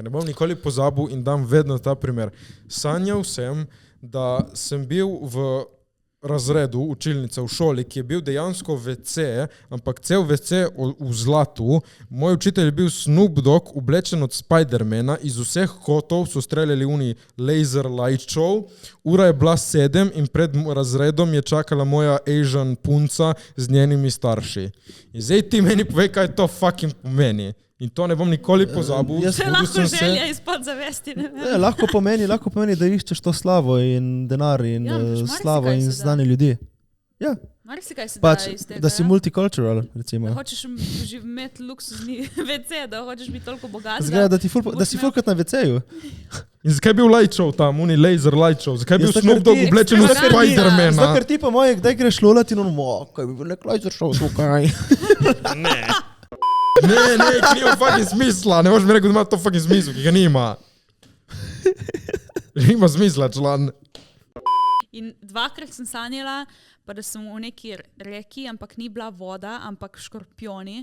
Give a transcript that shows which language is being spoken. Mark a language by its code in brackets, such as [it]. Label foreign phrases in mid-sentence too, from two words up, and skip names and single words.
[sl] Ne bom nikoli pozabil in dam vedno ta primer. Sanjal sem, da sem bil v razredu učilnice v šoli, ki je bil dejansko WC, ampak cel WC v zlatu. Moj učitelj je bil Snoop Dogg, oblečen od Spidermana, iz vseh kotov so streljali uni [en] laser light show. [sl] Ura je bila 7 in pred razredom je čakala moja Asian punca z njenimi starši. In zdaj ti meni povej, kaj to fucking pomeni. In to ne bom nikoli pozabil. Jaz- Se Zbudil lahko sem se- želja iz podzavesti, ne vem. Ja, lahko pomeni, da iščeš to slavo in denar in Ja, marsikaj slavo in se da. znane ljudi. Ja, Marsikaj se pač, da iz tega. da si ja. multicultural, recimo. Da hočeš imeti luksuzni WC, da hočeš biti toliko bogat. Zgleda, da si fulkrat na WC-ju. In zakaj je bil [en] light show [sl] tam, uni [en] laser light show? [sl] Zakaj je bil Zato, Snoop ker Dogg ti- oblečen v Zato, ker ti- Zato, Spidermana? ker ti po moje, kdaj greš lulat in ono, kaj bi bil nek [en] laser show [sl] tukaj. Ne, nima fucking smisla. Ne možeš mi reči, da ima to fucking smisla, ki ga nima. Nima smisla, član. In dvakrat sem sanjala, pa da sem v neki reki, ampak ni bila voda, ampak škorpioni.